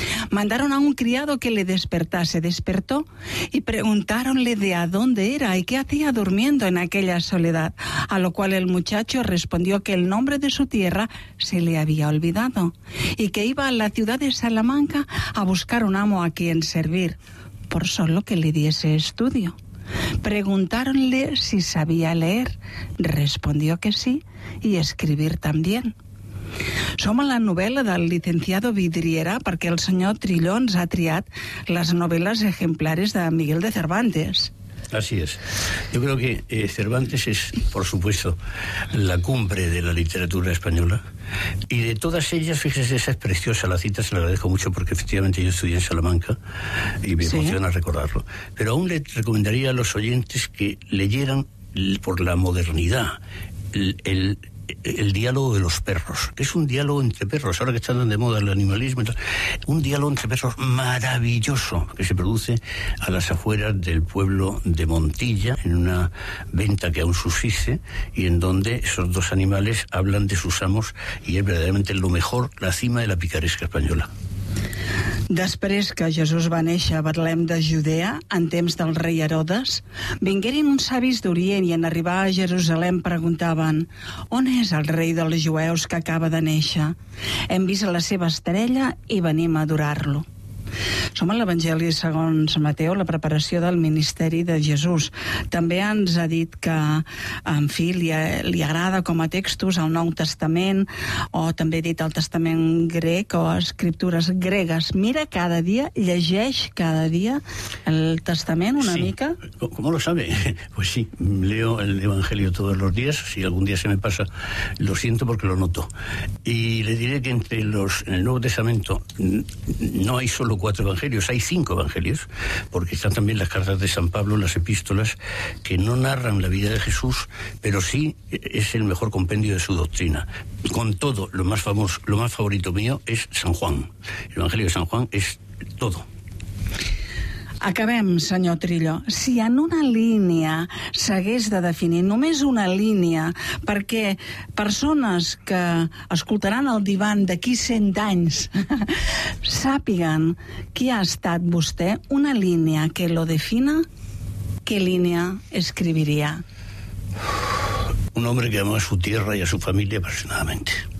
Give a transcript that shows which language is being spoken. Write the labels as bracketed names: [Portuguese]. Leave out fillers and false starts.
[Spanish] Mandaron a un criado que le despertase, despertó, y preguntáronle de a dónde era y qué hacía durmiendo en aquella soledad, a lo cual el muchacho respondió que el nombre de su tierra se le había olvidado y que iba a la ciudad de Salamanca a buscar un amo a quien servir, por solo que le diese estudio. Preguntáronle si sabía leer, respondió que sí, y escribir también. [Catalan] Som a la novel·la del licenciado Vidriera, perquè el senyor Trillo ens ha triat les novel·les ejemplares de Miguel de Cervantes. [Spanish] Así es. Yo creo que Cervantes es, por supuesto, la cumbre de la literatura española. Y de todas ellas, fíjese, esa es preciosa, la cita, se la agradezco mucho, porque efectivamente yo estudié en Salamanca y me emociona recordarlo. Pero aún le recomendaría a los oyentes que leyeran, por la modernidad, el diálogo de los perros, que es un diálogo entre perros, ahora que están de moda el animalismo, un diálogo entre perros maravilloso, que se produce a las afueras del pueblo de Montilla, en una venta que aún subsiste, y en donde esos dos animales hablan de sus amos, y es verdaderamente lo mejor, la cima de la picaresca española. [Catalan] Després que Jesús va néixer a Betlem de Judea, en temps del rei Herodes, vingueren uns savis d'Orient i, en arribar a Jerusalem, preguntaven: on és el rei dels jueus que acaba de néixer? Hem vist la seva estrella i venim a adorar-lo. Som a l'Evangeli segons Mateu, la preparació del ministeri de Jesús. També ens ha dit que, en fi, li agrada com a textos el Nou Testament, o també ha dit el Testament grec o escriptures gregues. Mira cada dia, llegeix cada dia el Testament una mica. [Spanish] ¿Cómo lo sabe? Pues sí, leo el Evangelio todos los días. Si algún día se me pasa, lo siento porque lo noto. Y le diré que en el Nuevo Testamento no hay solo cuatro evangelios, hay cinco evangelios, porque están también las cartas de San Pablo, las epístolas, que no narran la vida de Jesús, pero sí es el mejor compendio de su doctrina. Con todo, lo más famoso, lo más favorito mío es San Juan. El Evangelio de San Juan es todo. [Catalan] Acabem, senyor Trillo. Si en una línia s'hagués de definir, només una línia, perquè persones que escoltaran el divan d'aquí 100 anys sàpiguen qui ha estat vostè, una línia que lo defina, què línia escriviria? [Spanish] Un hombre que ama a su tierra y a su familia apasionadamente.